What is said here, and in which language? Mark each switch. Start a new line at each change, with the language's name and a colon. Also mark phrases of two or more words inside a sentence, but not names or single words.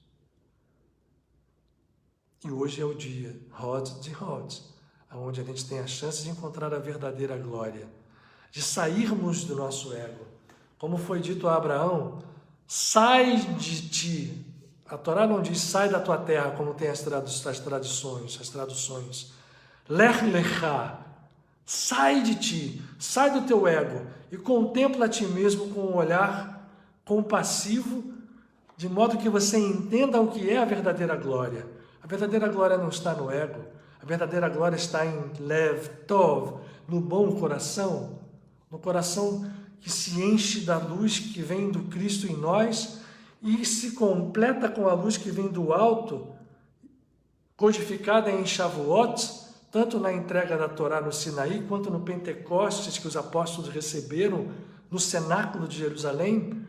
Portuguese: E hoje é o dia, Hod de Hod, onde a gente tem a chance de encontrar a verdadeira glória, de sairmos do nosso ego. Como foi dito a Abraão, sai de ti. A Torá não diz sai da tua terra, como tem as traduções.
Hebrew: לך לך,
Portuguese: sai de ti, sai do teu ego e contempla a ti mesmo com um olhar compassivo, de modo que você entenda o que é a verdadeira glória. A verdadeira glória não está no ego, a verdadeira glória está em
Hebrew: לב טוב,
Portuguese: no bom coração, no coração que se enche da luz que vem do Cristo em nós e se completa com a luz que vem do alto, codificada em Shavuot, tanto na entrega da Torá no Sinaí, quanto no Pentecostes que os apóstolos receberam no cenáculo de Jerusalém.